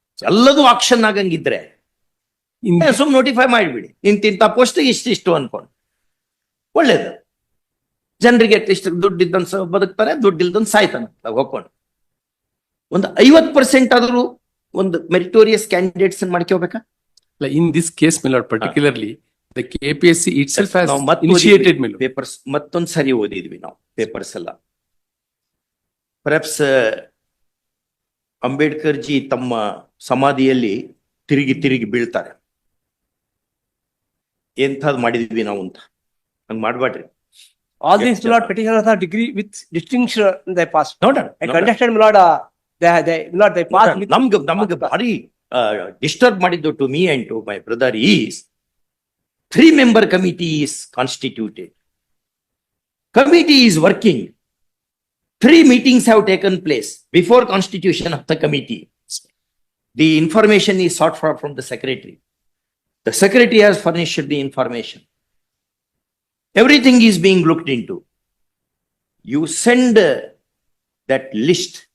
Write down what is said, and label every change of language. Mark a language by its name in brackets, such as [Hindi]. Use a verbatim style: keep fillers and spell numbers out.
[Kannada] ಎಲ್ಲದೂ ಆಕ್ಷನ್ ಆಗಂಗಿದ್ರೆ ಸುಮ್ ನೋಟಿಫೈ ಮಾಡಿಬಿಡಿ, ಇಂತಿಂತ ಪೋಸ್ಟ್ ಇಷ್ಟಿಷ್ಟು ಅನ್ಕೊಂಡು ಒಳ್ಳೇದು. ಜನರಿಗೆ ಅಟ್ಲೀಸ್ಟ್ ದುಡ್ಡು ಇದ್ದಂತ ಬದುಕ್ತಾರೆ, ದುಡ್ಡು ಇಲ್ದಂತ ಸಾಯ್ತಾನೆ ಹೋಗ್ಕೊಂಡು. ಒಂದು ಐವತ್ ಪರ್ಸೆಂಟ್ ಆದ್ರೂ ಒಂದು meritorious candidates ಮಾಡ್ಕೋಬೇಕಾ? [English] In this case, my lord, particularly, the K P S C itself has initiated, my lord. [Kannada] Papers, ಮತ್ತೊಂದು ಸರಿ ಓದಿದ್ವಿ ನಾವು ಪೇಪರ್ಸ್ ಎಲ್ಲ. ಪರ್ಹ್ಯಾಪ್ಸ್ ಅಂಬೇಡ್ಕರ್ ಜಿ ತಮ್ಮ ಸಮಾಧಿಯಲ್ಲಿ ತಿರುಗಿ ತಿರುಗಿ ಬೀಳ್ತಾರೆ, ಎಂಥದ್ದು ಮಾಡಿದ್ವಿ ನಾವು ಅಂತ. ಹಂಗ್ ಮಾಡ್ಬೇಡ್ರಿ. [English] All these, my lord, petitioners have degree with distinction in their past. No doubt. I contested, my lord, uh, they, they, my lord, they passed with. [Kannada] ನಮ್ಗೆ ನಮ್ಗೆ ಭಾರಿ ಡಿಸ್ಟರ್ಬ್ ಮಾಡಿದ್ದು [English] To me and to my brother is three member committee is constituted. Committee is working. Three meetings have taken place before constitution of the committee. The information is sought for from the secretary. The secretary has furnished the information. Everything is being looked into. You send uh, that list.